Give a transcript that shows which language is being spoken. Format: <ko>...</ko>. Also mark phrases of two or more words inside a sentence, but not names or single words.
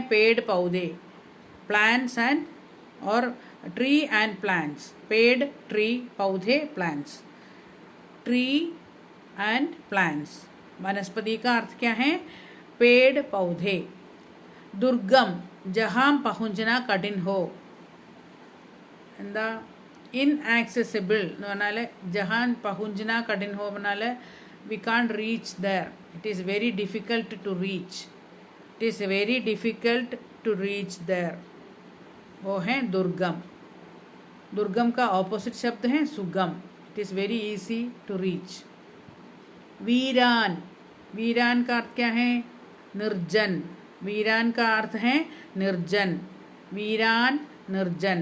<hi>पेड़ पौधे,</hi> <en>plants and और tree and plants.</en> <hi>पेड़, ट्री, पौधे, प्लांट्स।</hi> <en>tree and plants,</en> <hi>वनस्पति का अर्थ क्या है? पेड़ पौधे। दुर्गम, जहाँ पहुँचना कठिन हो।</hi> <en>എന്താ? ഇൻആക്സസിബിൾ</en> <ml>എന്ന് പറഞ്ഞാൽ</ml> <hi>जहाँ पहुँचना कठिन हो</hi> <en>പറഞ്ഞാൽ we can reach there, it is very difficult to reach, it is very difficult to reach there,</en> <hi>वो है दुर्गम। दुर्गम का ऑपोजिट शब्द है सुगम,</hi> <en>it is very easy to reach.</en> <hi>वीरान, वीरान का अर्थ क्या है? निर्जन। वीरान का अर्थ है निर्जन, वीरान निर्जन।</hi>